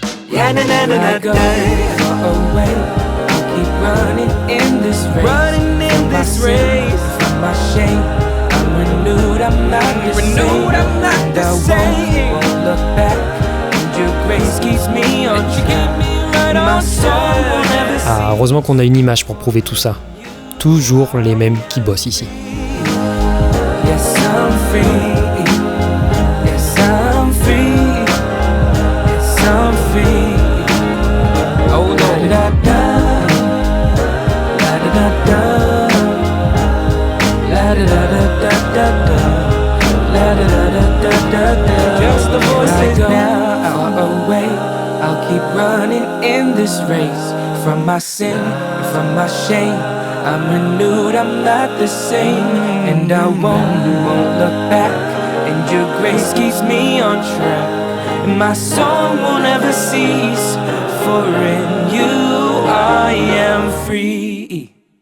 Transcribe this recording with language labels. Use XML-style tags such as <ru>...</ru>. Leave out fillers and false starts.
<en>Yeah, na na na na. Go far away. I'll keep running in this race. Running in this race. From my shame, I'm renewed. I'm not the same. And I won't look back. And your grace keeps me on track. My soul will never cease.</en> <fr>Ah, heureusement qu'on a une image pour prouver tout ça. Toujours les mêmes qui bossent ici.</fr> <en>Yes, I'm free. Yes, I'm free. Yes, I'm free. Oh, la da da, la da da da, la da da da da da, la da da da da da. Just the voices now far away. I'll keep running in this race from my sin, from my shame. I'm renewed, I'm not the same, and I won't look back, and your grace keeps me on track, and my song will never cease, for in you I am free.</en>